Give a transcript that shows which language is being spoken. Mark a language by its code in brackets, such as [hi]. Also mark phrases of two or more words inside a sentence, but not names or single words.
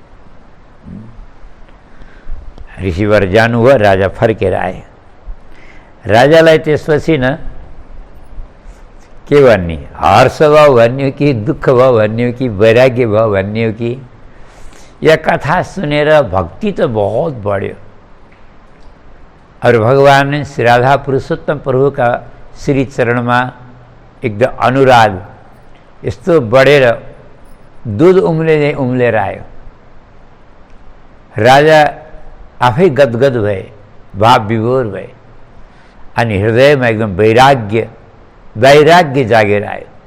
[ne] ऋषिवर जानुभयो, राजा फर्केर आए। राजालाई त्यसपछि न के भन्ने, हर्ष भयो भन्ने हो कि दुःख भयो भन्ने हो कि वैराग्य भयो भन्ने हो कि, [hi] यह कथा [ne] सुनेर भक्ति त बहुत बढ्यो। [hi] और भगवान ने [ne] श्री राधा पुरुषोत्तम प्रभु का श्री चरणमा एकदम अनुराग यस्तो बढेर दूध उम्लेर आयो। राजा आफै गदगद भए, भाव विभोर भए, अनि हृदयमा एकदम वैराग्य जागेर आयो।